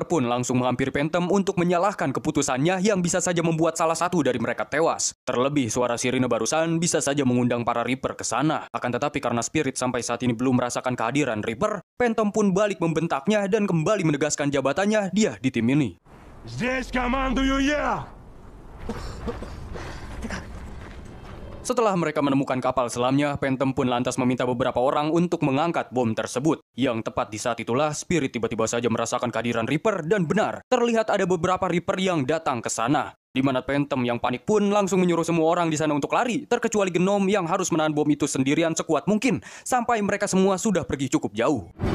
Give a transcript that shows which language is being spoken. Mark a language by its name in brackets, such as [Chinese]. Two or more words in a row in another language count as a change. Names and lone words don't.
[Indonesian] pun langsung menghampiri Phantom untuk menyalahkan keputusannya yang bisa saja membuat salah satu dari mereka tewas. Terlebih, suara sirine barusan bisa saja mengundang para Reaper ke sana. Akan tetapi karena Spirit sampai saat ini belum merasakan kehadiran Reaper, Phantom pun balik membentaknya dan kembali menegaskan jabatannya dia di tim ini. [Russian] Здесь командую я! [Indonesian] Setelah mereka menemukan kapal selamnya, Phantom pun lantas meminta beberapa orang untuk mengangkat bom tersebut. Yang tepat di saat itulah, Spirit tiba-tiba saja merasakan kehadiran Reaper dan benar, terlihat ada beberapa Reaper yang datang ke sana. Di mana Phantom yang panik pun langsung menyuruh semua orang di sana untuk lari, terkecuali Genom yang harus menahan bom itu sendirian sekuat mungkin, sampai mereka semua sudah pergi cukup jauh.